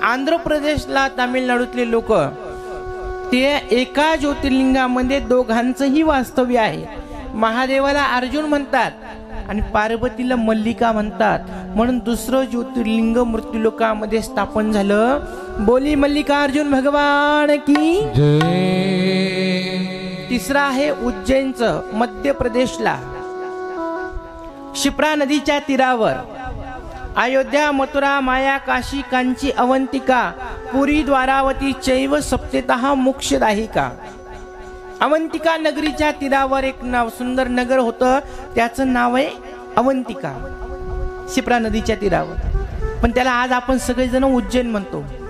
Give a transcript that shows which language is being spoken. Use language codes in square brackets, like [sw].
[mr] आंध्र प्रदेशला तामिळनाडूतले लोक ते एका ज्योतिर्लिंगामध्ये दोघांचंही वास्तव्य आहे. महादेवाला अर्जुन म्हणतात आणि पार्वतीला मल्लिका म्हणतात, म्हणून दुसरं ज्योतिर्लिंग मृत्यूलोकामध्ये स्थापन झालं. [hi] बोली मल्लिकार्जुन भगवान की जय. [mr] तिसरा आहे उज्जैनचं, मध्य प्रदेशला क्षिप्रा नदीच्या तीरावर. [sa] अयोध्या, मथुरा, माया, काशी, कांची, अवंतिका, पुरी, द्वारावती चैव सप्तेतः मोक्षदायिका. [mr] अवंतिका नगरीच्या तीरावर एक सुंदर नगर होतं, त्याचं नाव आहे अवंतिका, क्षिप्रा नदीच्या तीरावर, पण त्याला आज आपण सगळेजण उज्जैन म्हणतो.